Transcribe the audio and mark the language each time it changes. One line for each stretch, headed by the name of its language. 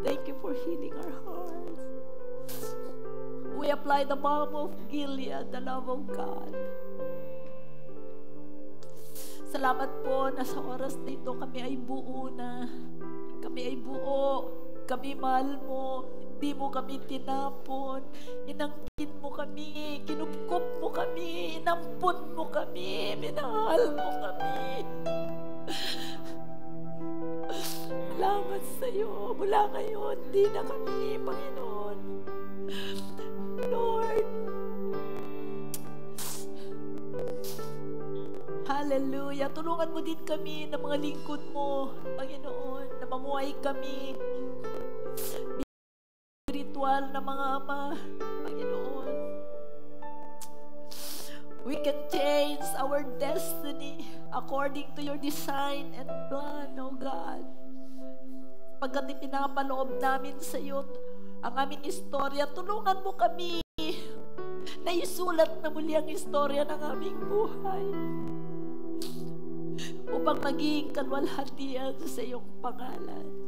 English: Thank you for healing our hearts. We apply the balm of Gilead, the love of God.
Filipino: Salamat po na sa oras na ito kami ay buo na. Kami ay buo. Kami mahal mo. Hindi mo kami tinapon. Inangkin mo kami. Kinupkup mo kami. Inampun mo kami. Minahal mo kami. Salamat sa iyo. Mula ngayon, di na kami, Panginoon. Lord. Hallelujah. Tulungan mo din kami ng mga lingkod mo, Panginoon, na mamuhay kami spiritual na mga ama, Panginoon.
English: We can change our destiny according to your design and plan, oh God.
Filipino: Pagkat ipinapaloob namin sa iyo ang aming istorya, tulungan mo kami na isulat na muli ang istorya ng aming buhay upang maging kalwalhatian sa iyong pangalan.